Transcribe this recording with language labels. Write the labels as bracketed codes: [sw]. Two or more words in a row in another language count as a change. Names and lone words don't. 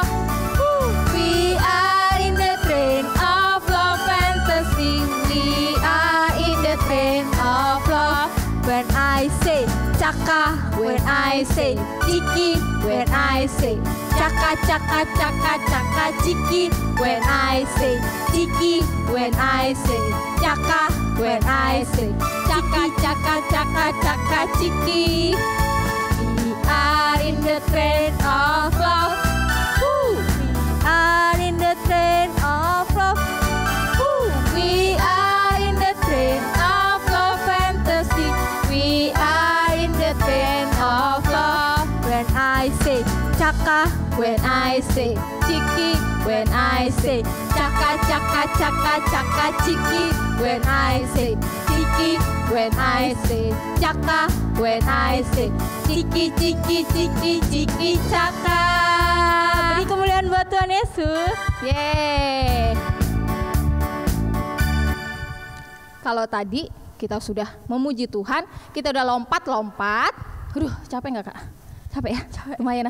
[en] Ooh, we are in the train of love fantasy. We are in the train of love. When I say Caka, when I say Ciki, when I say Caka, Caka, Caka, Caka, Ciki, when I say Ciki, when I say Caka, when I say Caka, Caka, Caka, Caka, Ciki. We are in the train of love. Ooh, we are in the train of love. Ooh, we are in the train of love fantasy. We are in the train of love. When I say Caka, when I say Ciki, when I say Caka, Caka, Caka, Caka, Ciki, when I say Ciki, when I say Caka, when I say Ciki, Ciki, Ciki, Ciki, Caka. [id] Beri kemuliaan buat Tuhan Yesus. Yeay. Kalau tadi kita sudah memuji Tuhan, kita udah lompat-lompat. Aduh, capek nggak Kak? Capek ya? Lumayan.